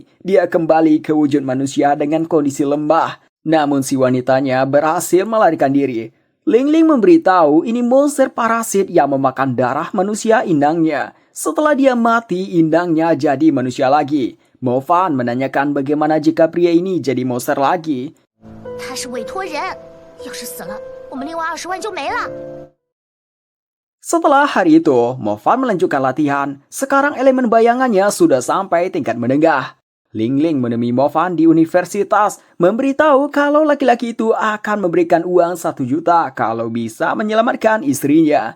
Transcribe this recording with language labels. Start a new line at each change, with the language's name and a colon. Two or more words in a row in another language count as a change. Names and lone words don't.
Indonesian: Dia kembali ke wujud manusia dengan kondisi lemah. Namun si wanitanya berhasil melarikan diri. Ling Ling memberitahu ini monster parasit yang memakan darah manusia inangnya. Setelah dia mati, inangnya jadi manusia lagi. Mofan menanyakan bagaimana jika pria ini jadi monster lagi.
Chinese: 他是委托人，要是死了，我们另外20万就没了。
Indonesian: Setelah hari itu, Mofan melanjutkan latihan. Sekarang elemen bayangannya sudah sampai tingkat menengah. Ling Ling menemui Mofan di universitas, memberitahu kalau laki-laki itu akan memberikan uang 1 juta kalau bisa menyelamatkan istrinya.